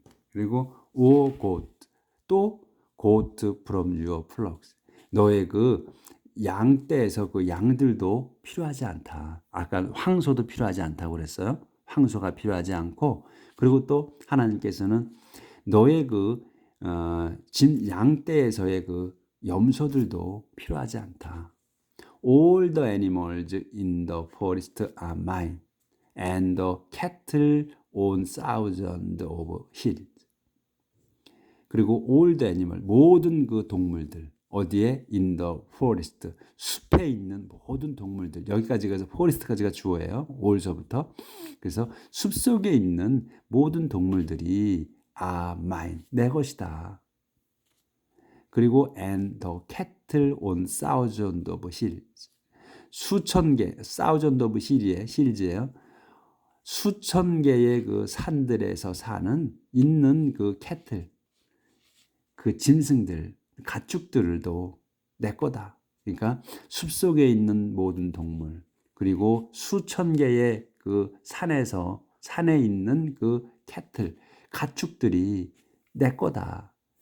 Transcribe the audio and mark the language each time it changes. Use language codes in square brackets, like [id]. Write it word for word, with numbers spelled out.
[ko] 그리고 오 고트 또 고트 [en] from your flocks [ko] 너의 그 양떼에서 그 양들도 필요하지 않다. 아까 황소도 필요하지 않다고 그랬어요. 황소가 필요하지 않고 그리고 또 하나님께서는 너의 그 어, 진 양떼에서의 그 염소들도 필요하지 않다. [en] All the animals in the forest are mine, and the cattle on thousands of hills. [ko] 그리고 [en] all the animal, [ko] 모든 그 동물들, 어디에? [en] In the forest, [ko] 숲에 있는 모든 동물들. 여기까지 가서 forest까지가 주어예요. all서부터. 그래서 숲 속에 있는 모든 동물들이 [en] are mine, [ko] 내 것이다. 그리고 [en] and the cattle on thousands of hills. [ko] 수천 개, [en] thousand of hills [ko] 에, hills예요. 수천 개의 그 산들에서 사는 있는 그 캐틀, 그 짐승들, 가축들도 내 거다. 그러니까 숲속에 있는 모든 동물, 그리고 수천 개의 그 산에서 산에 있는 그 캐틀, 가축들이 내 거다.